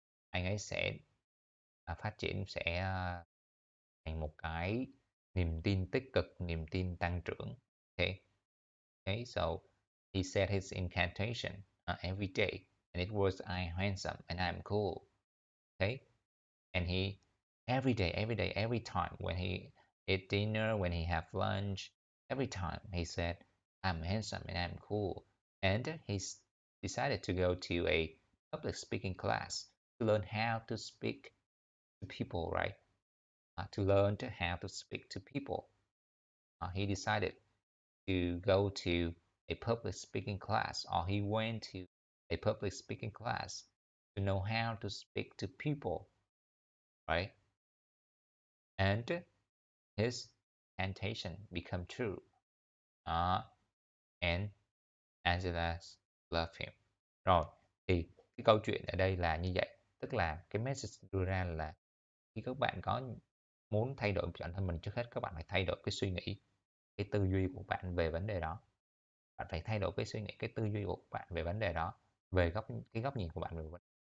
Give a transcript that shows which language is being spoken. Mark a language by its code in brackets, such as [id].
[vi] Anh ấy sẽ phát triển, sẽ thành một cái niềm tin tích cực, niềm tin tăng trưởng. [en] Okay, okay, so he said his incantation every day, and it was I'm handsome and I'm cool. Okay, and he every day, every time when he ate dinner, when he have lunch, every time he said, I'm handsome and I'm cool. And he decided to go to a public speaking class to learn how to speak to people, right? To learn how to speak to people. He decided to go to a public speaking class, or he went to a public speaking class to know how to speak to people, right? And his incantation become true. And Angela loved him. [vi] Rồi, thì cái câu chuyện ở đây là như vậy. Tức là cái message đưa ra là khi các bạn có muốn thay đổi bản thân mình, trước hết các bạn phải thay đổi cái suy nghĩ, cái tư duy của bạn về vấn đề đó. Bạn phải thay đổi cái suy nghĩ, cái tư duy của bạn về vấn đề đó, về cái góc nhìn của bạn về vấn đề.